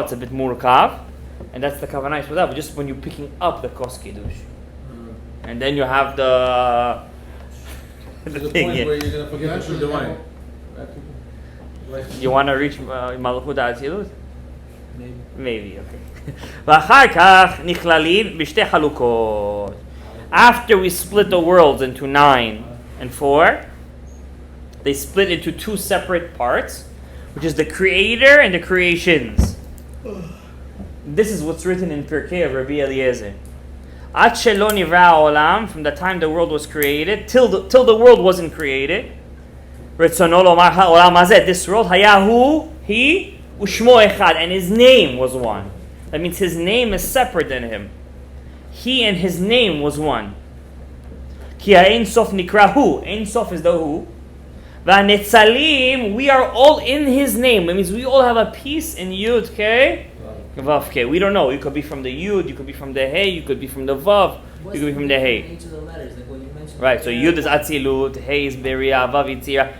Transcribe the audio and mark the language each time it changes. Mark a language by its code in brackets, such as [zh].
[en] It's a bit murkav, and that's the kavanah for that. But just when you're picking up the kos kiddush, and then you have the There's a thing. point Yeah. where you're gonna forget to drink the wine. You want to reach Malchut Atzilut? Maybe. Maybe, okay. [he] ואחר כך נכללים בשתי חלוקות. [en] After we split the worlds into 9 and 4, they split into 2 separate parts, which is the creator and the creations. This is what's written in Pirkei of Rabbi Eliezer. [he] עד שלא נברא העולם, [en] from the time the world was created, till the world wasn't created, [he] רצונו לומר העולם הזה, [en] this world, [he] היה הוא, [en] he, [he] ושמו אחד, [en] and his name was one. That means his name is separate than him. He and his name was one. [he] כי האין סוף נקרא הוא, אין סוף [en] is the who. והנצלים, we are all in his name. That means we all have a piece in Yud, K, Vav, K. We don't know. You could be from the Yud, you could be from the Hey, you could be from the Vav, you could be from the Hey. Each of the letters, like what you mentioned. Right, so Yud is Atzilut, Hey is Beria, Vav Yitzira.